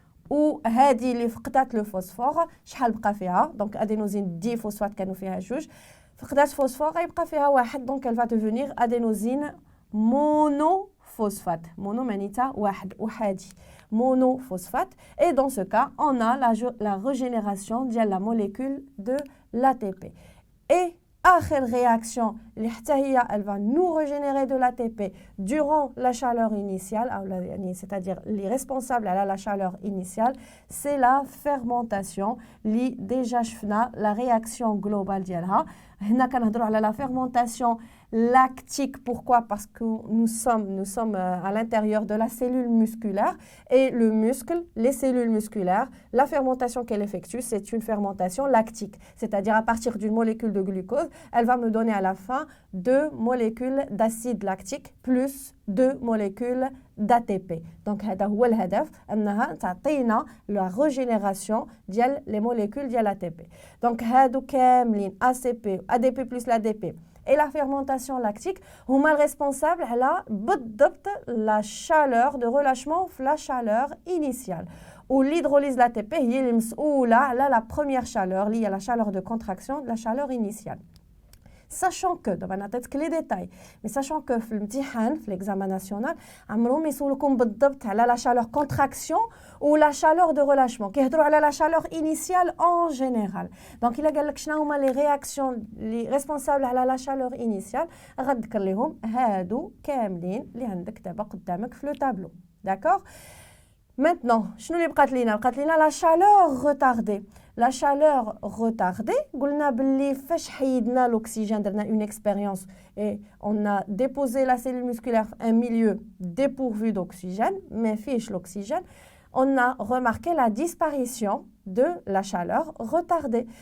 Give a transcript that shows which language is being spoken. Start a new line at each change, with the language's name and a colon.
Arabic: وهذه اللي فقدات لو فوسفور شحال بقى فيها دونك ادينوزين دي فوسفات كانوا فيها جوج فقدات فوسفور غيبقى فيها واحد دونك
French: elle va devenir adénosine monophosphate mono
Arabic: معناتها واحد احادي
French: monophosphate et dans ce cas on a la régénération ديال la molécule de l'ATP et آخر réaction
Arabic: اللي حتى هي
French: elle va nous régénérer de l'ATP durant la chaleur initiale c'est-à-dire les responsables à la chaleur initiale c'est la fermentation اللي déjà شفنا la réaction globale
Arabic: ديالها هنا كنهضروا على
French: la fermentation lactique. Pourquoi? Parce que nous sommes à l'intérieur de la cellule musculaire et le muscle, les cellules musculaires, la fermentation qu'elle effectue, c'est une fermentation lactique. C'est-à-dire à partir d'une molécule de glucose, elle va me donner à la fin 2 molécules d'acide lactique plus 2 molécules d'ATP.
Arabic: Donc هذا هو الهدف أنها تعطينا la régénération ديال les molécules ديال ATP.
French: Donc
Arabic: هادو كاملين
French: ACP, ADP plus l'ADP et la fermentation lactique هما responsables
Arabic: على بالضبط
French: la chaleur de relâchement في la chaleur initiale. Ou l'hydrolyse l'ATP هي اللي مسؤولة على la première chaleur اللي هي la chaleur de contraction de la chaleur initiale.
Arabic: Sachant que, دابا نعطيتك لي ديتاي مي sachant que في الامتحان في l'examen national عمرهم يسولوكم بالضبط على la chaleur contraction ou la chaleur de relâchement كيهضروا على
French: la chaleur initiale en général.
Arabic: Donc الا قال لك شنو هما لي رياكسيون لي ريسبونسابل على la chaleur initiale غتذكر لهم هادو كاملين اللي عندك دابا قدامك في لو طابلو. داكور. Maintenant, شنو اللي بقات لينا la chaleur retardée.
French: La chaleur retardée,
Arabic: قلنا باللي فاش حيدنا
French: l'oxygène درنا une expérience et on a déposé la cellule musculaire un milieu dépourvu d'oxygène, mais fiche l'oxygène, on a remarqué la disparition de la chaleur retardée.